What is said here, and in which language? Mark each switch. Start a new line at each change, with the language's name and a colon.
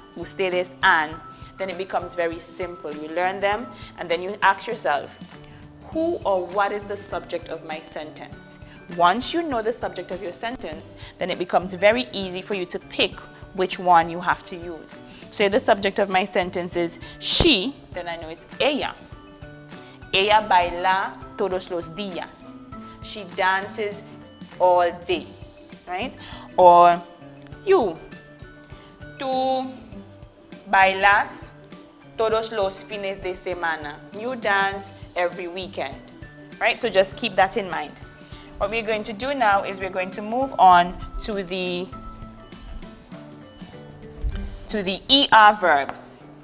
English: ustedes, and, then it becomes very simple. You learn them, and then you ask yourself, who or what is the subject of my sentence? Once you know the subject of your sentence, then it becomes very easy for you to pick which one you have to use. So if the subject of my sentence is she, then I know it's ella.
Spanish: Ella baila todos los días.
English: She dances all day, right? Or you,
Spanish: tú bailas todos los fines de semana.
English: You dance every weekend, right? So just keep that in mind. What we're going to do now is we're going to move on to the ER verbs.